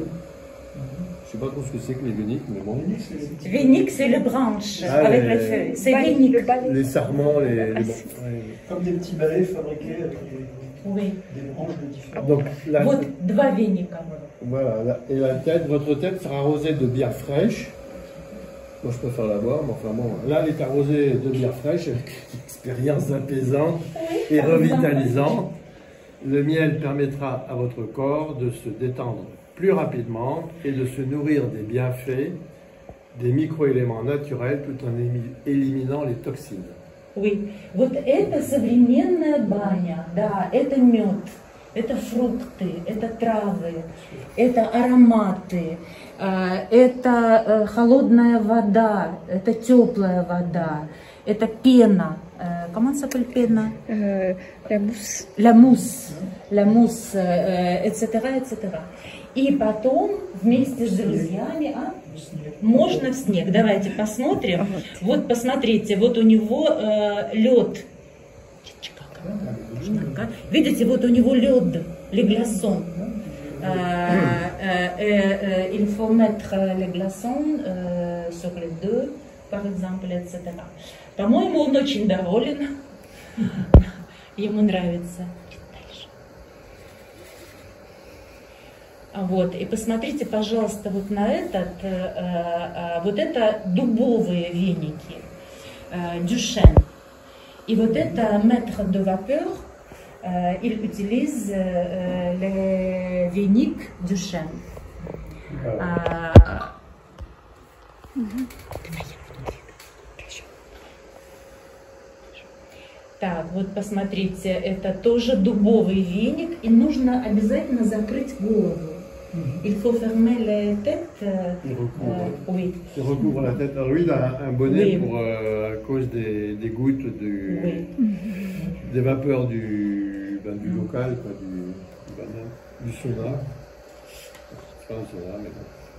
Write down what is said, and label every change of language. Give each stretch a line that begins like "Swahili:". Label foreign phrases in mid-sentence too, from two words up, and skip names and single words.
French: Je ne sais pas trop ce que c'est que les veniques, mais bon. Venique, c'est le branche avec les feuilles. C'est venique. Les sarments, Comme des petits balais fabriqués avec des branches de différents. Donc,
Russian: вот два веника.
French: Voilà, et votre tête sera arrosée de bière fraîche. Moi, je préfère la boire, mais enfin bon, là, elle est arrosée de bière fraîche avec une expérience apaisante et revitalisante. Le miel permettra à votre corps de se détendre plus rapidement et de se nourrir des bienfaits des microéléments naturels tout en éliminant les toxines. Oui,
Russian: вот это современная баня, да, это мед, это фрукты, это травы, это ароматы, это холодная вода, это теплая вода, это пена.
French: Comment ça s'appelle пена? La mousse. La mousse, etc., etc.
Russian: И потом вместе с друзьями, можно в снег. Давайте посмотрим. Вот посмотрите, вот у него лед. Видите, вот у него лед,
French: les glaçons. Il faut mettre les glaçons sur les deux, par exemple, etc.
Russian: По-моему, он очень доволен. Ему нравится. Вот, и посмотрите, пожалуйста, вот на этот, вот это дубовые веники, Дюшен. И вот это
French: maître de vapeur, il utilise les веник Дюшен.
Russian: Так, вот посмотрите, это тоже дубовый веник, и нужно обязательно закрыть голову.
French: Il faut fermer les têtes. Oui. Il recouvre la tête. Alors lui, il a un bonnet pour, à cause des gouttes des vapeurs du local, quoi, du sauna. C'est pas un sauna, mais bon.